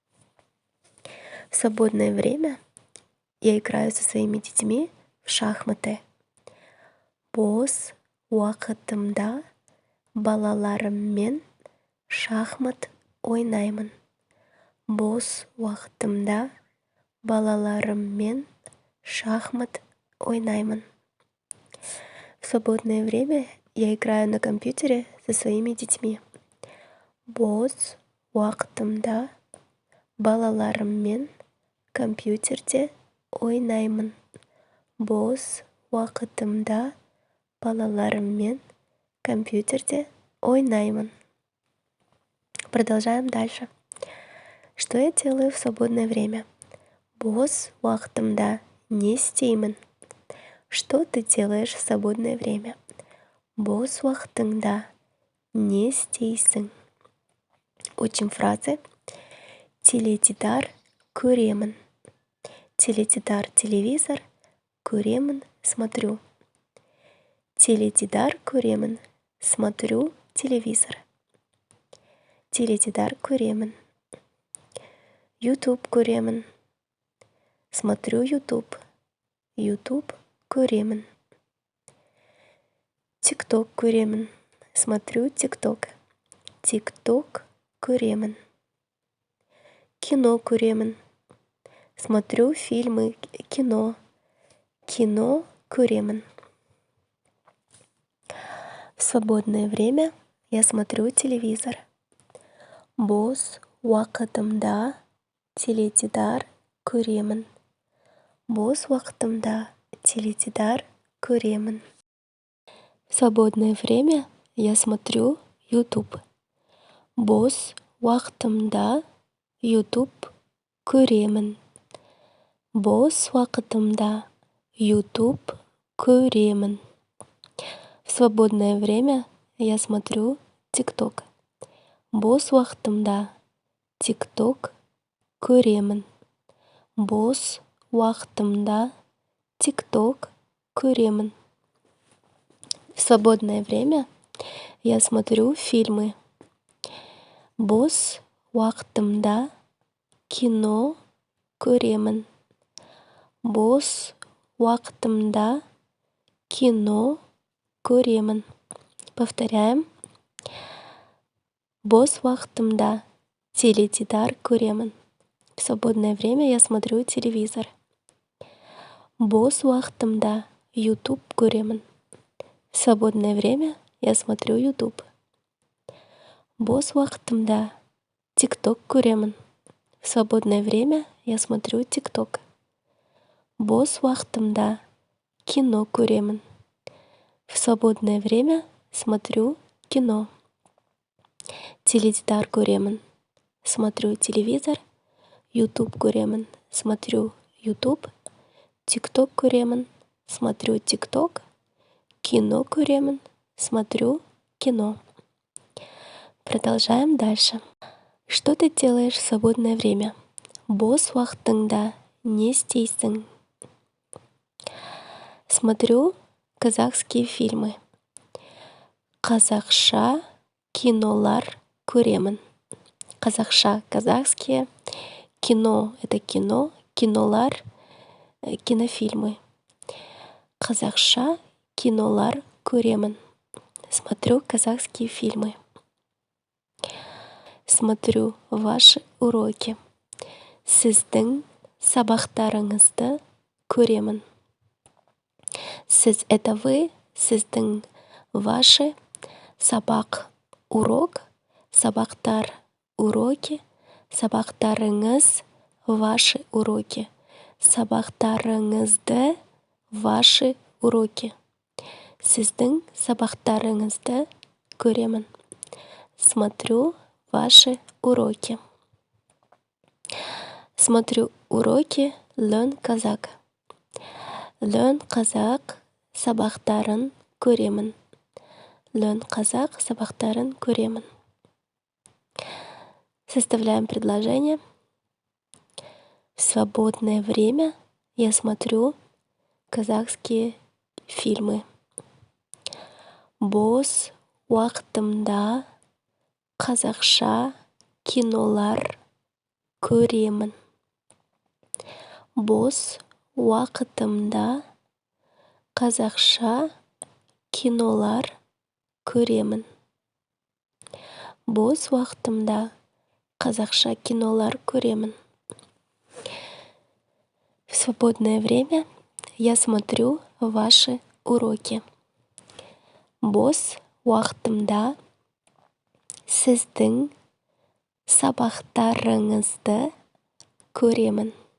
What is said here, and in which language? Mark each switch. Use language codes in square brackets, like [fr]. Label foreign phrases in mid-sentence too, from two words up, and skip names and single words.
[ru] В свободное время я играю со своими детьми в шахматы. [kk] Бос уақытымда балаларыммен шахмат ойнаймын. Бос уақытымда балаларыммен шахмат ойнаймын. [ru] В свободное время я играю на компьютере со своими детьми. [kk] Бос уақытымда балаларыммен компьютерде ойнаймын. Бос уақытымда балаларыммен компьютерде ойнаймын. [ru] Продолжаем дальше. Что я делаю в свободное время? [kk] Бос уақытымда не істеймін. [ru] Что ты делаешь в свободное время? [kk] Бос уақытыңда не істейсің. [ru] Учим фразы. [kk] Теледидар көремін. Теледидар телевизор, көремін смотрю. Теледидар көремін, [ru] смотрю телевизор. [kk] Теледидар көремін. YouTube көремін. [ru] Смотрю YouTube. [kk] YouTube көремін. TikTok көремін. [ru] Смотрю TikTok. [kk] TikTok көремін. Кино көремін. [ru] Смотрю фильмы, кино. [kk] Кино көремін. [ru] В свободное время я смотрю телевизор. [kk] Бос уақытымда теледидар көремін. Бос уақытымда теледидар көремін. [ru] В свободное время я смотрю YouTube. [kk] Бос уақытымда YouTube көремін. Бос уақытымда YouTube көремін. [ru] В свободное время я смотрю TikTok. [kk] Бос уақытымда TikTok көремін. Бос уақытымда TikTok көремін. [ru] В свободное время я смотрю фильмы. [kk] Бос уақытымда кино көремін. Бос уақытымда кино көремін. [ru] Повторяем. [kk] Бос уақытымда теледидар көремін. [ru] В свободное время я смотрю телевизор. [kk] Бос уақытымда YouTube көремін. [ru] В свободное время я смотрю YouTube. [kk] Бос уақытымда TikTok көремін. [ru] В свободное время я смотрю TikTok. [kk] Бос уақытымда кино көремін. [ru] В свободное время смотрю кино. [kk] Теледидар көремін. [ru] Смотрю телевизор. [kk] YouTube көремін. [ru] Смотрю YouTube. [kk] TikTok көремін. [ru] Смотрю TikTok. [kk] Кино көремін. [ru] Смотрю кино. Продолжаем дальше. Что ты делаешь в свободное время? [kk] Бос уақытыңда не істейсің? [ru] Смотрю казахские фильмы. [kk] Қазақша кинолар көремін. [ru] Қазақша казахские. Кино — это кино. [kk] Кинолар — кинофильмы. Қазақша кинолар көремін. [ru] Смотрю казахские фильмы. Смотрю ваши уроки. [kk] Сіздің сабақтарыңызды көремін. Сіз — [ru] это вы. Сіздің ваши. Сабақ — урок. Сабақтар — уроки. [kk] Сабақтарыңыз — [ru] ваши уроки. Сабақтарыңызды — ваши уроки. [kk] Сіздің сабақтарыңызды көремін. [ru] Смотрю ваши уроки. Смотрю уроки Learn Kazakh. [kk] Learn Kazakh сабақтарын көремін. Learn Kazakh сабақтарын көремін. [ru] Составляем предложение. В свободное время я смотрю казахские фильмы. [kk] Бос уақытымда қазақша кинолар көремін. Бос уақытымда қазақша кинолар көремін. Бос уақытымда қазақша кинолар көремін. [ru] В свободное время я смотрю ваши уроки. [kk] Бос уақытымда сіздің сабақтарыңызды көремін.